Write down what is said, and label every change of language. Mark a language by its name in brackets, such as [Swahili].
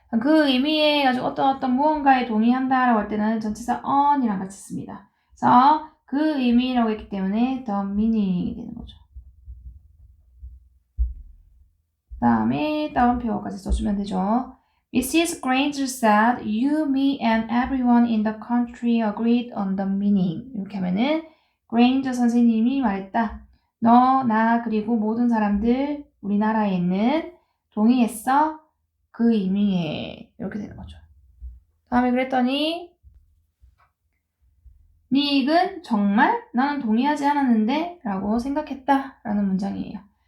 [Korean] 그 의미에 가지고 어떤 무언가에 동의한다 라고 할 때는 전치사 on이랑 같이 씁니다. 그래서 그 의미라고 했기 때문에 the meaning 이 되는 거죠. 그 다음에 따옴표까지 써주면 되죠. [English] Mrs. Granger said, you, me, and everyone in the country agreed on the meaning. [Korean] 이렇게 하면은 Granger 선생님이 말했다. 너, 나, 그리고 모든 사람들 우리나라에 있는 동의했어? 그 의미에 이렇게 되는 거죠. 다음에 그랬더니 닉은 정말 나는 동의하지 않았는데 라고 생각했다 라는 문장이에요.